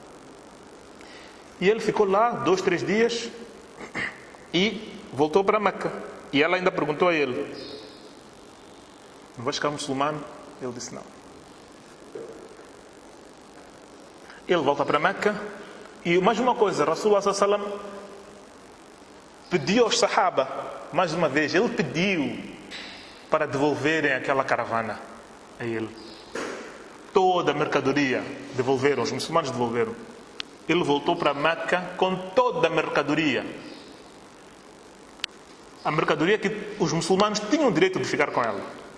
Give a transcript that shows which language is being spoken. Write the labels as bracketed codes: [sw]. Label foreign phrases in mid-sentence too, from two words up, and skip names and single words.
[pt] E ele ficou lá 2, 3 dias e voltou para Meca. E ela ainda perguntou a ele: "Não vais ficar muçulmano?" Ele disse: "Não." Ele volta para Meca e mais uma coisa, [ar] رسول الله صلى الله عليه وسلم [pt] pediu aos sahaba, mais uma vez, ele pediu para devolverem aquela caravana a ele. Toda a mercadoria devolveram, os muçulmanos devolveram. ele voltou para Meca com toda a mercadoria. A mercadoria que os muçulmanos tinham o direito de ficar com ela.